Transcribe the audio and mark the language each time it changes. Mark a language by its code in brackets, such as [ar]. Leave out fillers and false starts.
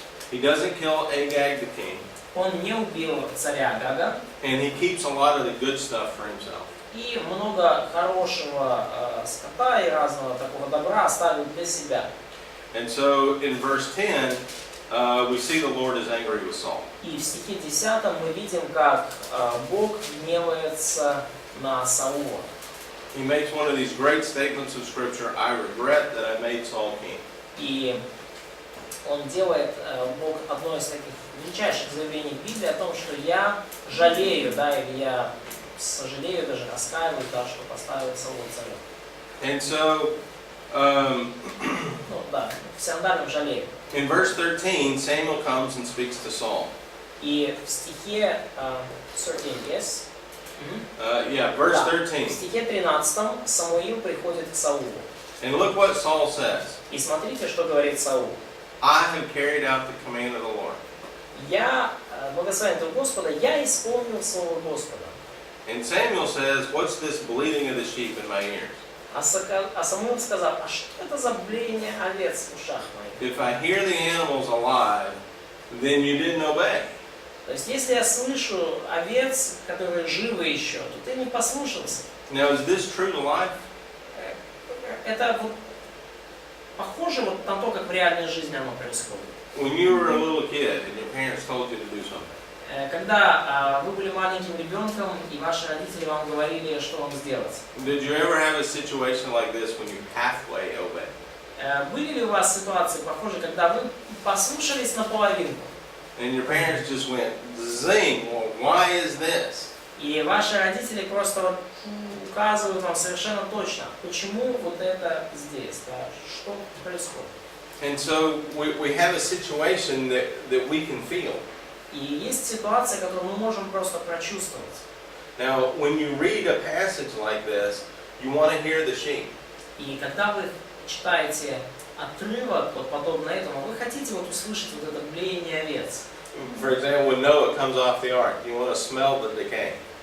[en] He doesn't kill Agag the king. [ru] Он не убил царя Агага. [en] And he keeps a lot of the good stuff for himself. [ru] и много хорошего скота и разного такого добра оставил для себя. [en] And so in verse 10, we see the Lord is angry with Saul. [ru] И в стихе 10 мы видим, как Бог гневается на Саула. [en] He makes one of these great statements of Scripture, I regret that I made Saul king. [ru] И он делает, Бог, одно из таких величайших заявлений в Библии о том, что я жалею, да, или я сожалею, даже раскаиваюсь, да, что поставил Саула царем. [en] And so, [ru] Ну да, в синодальном жалею. [en] in verse 13, Samuel comes and speaks to Saul. [ru] И в стихе 13, [en] yes? Verse [ru] Да, [en] 13. [ru] в стихе 13 Самуил приходит к Саулу. [en] And look what Saul says. [ru] И смотрите, что говорит Саул. [en] I have carried out the command of the Lord. [ru] Я, благословен Твой Господа, я исполнил Слово Господа. [en] And Samuel says, what's this bleating of the sheep in my ears? [ru] А Самуил сказал, а что это за блеяние овец в ушах моих? [en] If I hear the animals alive, then you didn't obey. [ru] То есть, если я слышу овец, которые живы еще, то ты не послушался. [en] Now, is this true to life? [ru] Это вот похоже вот на то, как в реальной жизни оно происходит. [en] When you were a little kid and your parents told you to do something, [ru] Когда вы были маленьким ребенком, и ваши родители вам говорили, что вам сделать. [en] did you ever have a situation like this when you halfway obeyed? [ru] Были ли у вас ситуации похожие, когда вы послушались наполовинку? [en] And your parents just went, zing, well, why is this? [ru] И ваши родители просто вот указывают вам совершенно точно, почему вот это здесь, да, что происходит. [en] And so we have a situation that we can feel. [ru] И есть ситуация, которую мы можем просто прочувствовать. [en] Now, when you read a passage like this, you want to hear the sheep. [ru] И когда вы читаете отрывок, вот подобно этому, вы хотите вот услышать вот это блеяние овец. [en] For example, when Noah comes off the ark, you want to smell the decay.